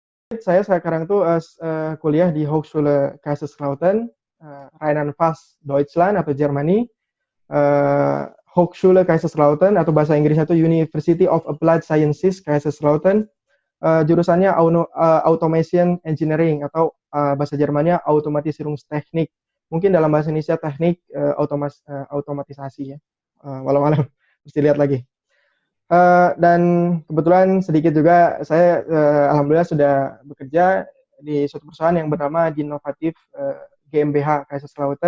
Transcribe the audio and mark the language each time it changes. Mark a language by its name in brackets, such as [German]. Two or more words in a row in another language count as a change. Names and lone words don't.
[Indonesian] Saya sekarang tuh kuliah di Hochschule Kaiserslautern, Rheinland-Pfalz, Deutschland atau Germany. Hochschule Kaiserslautern atau bahasa Inggrisnya itu University of Applied Sciences Kaiserslautern. Jurusannya Automation Engineering atau bahasa Jermannya Automatisierungstechnik. Mungkin dalam bahasa Indonesia teknik otomatisasi ya. Walau alam, mesti lihat lagi. Dan kebetulan sedikit juga saya alhamdulillah sudah bekerja di suatu perusahaan yang bernama Dinovatif GmbH Kaiserslautern.